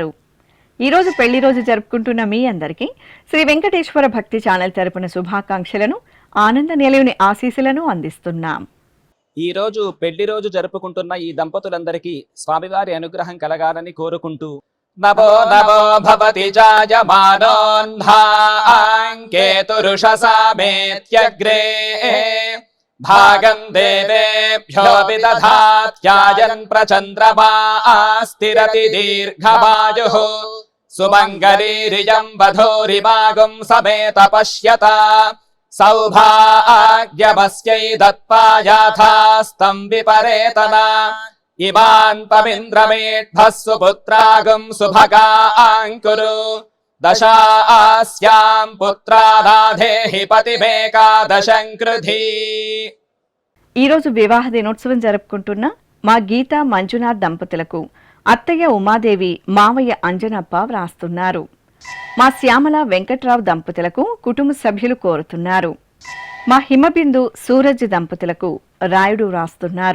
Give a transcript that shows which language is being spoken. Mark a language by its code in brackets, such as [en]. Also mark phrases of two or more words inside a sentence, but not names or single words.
[te] ఈ రోజు పెళ్లి రోజు జరుపుకుంటున్న మీ అందరికీ శ్రీ వెంకటేశ్వర భక్తి ఛానల్ తరపున శుభాకాంక్షలను ఆనంద నిలయుని ఆశీస్సులను అందిస్తున్నాం. ఈ రోజు పెళ్లి రోజు జరుపుకుంటున్న ఈ దంపతులందరికీ స్వామివారి అనుగ్రహం కలగాలని కోరుకుంటూ [sa] నవో నవో భవతి జాయమానోऽह्नाङ्केतुरुषसामेत्यग्रे भागं देवेभ्यो विदधात्यायन् प्रचन्द्रमा स्थिरति दीर्घमायुः सुमङ्गलीरियं वधूरिमागुं समेत पश्यता सौभाग्यमस्यै दत्त्वा याथास्तं विपरेतना इमान् पमिन्द्रमेढ्भः सुपुत्रागुं सुभगाङ्कुरु दशास्यां पुत्रानाधेहि पतिमेकादशं कृधी। [te] ఈ రోజు వివాహ దినోత్సవం జరుపుకుంటున్న మా గీత మంజునాథ్ దంపతులకు అత్తయ్య ఉమాదేవి మావయ్య అంజనప్ప వ్రాస్తున్నారు. మా శ్యామల వెంకట్రావు దంపతులకు కుటుంబ సభ్యులు కోరుతున్నారు. మా హిమబిందు సూరజ్ దంపతులకు రాయుడు వ్రాస్తున్నారు.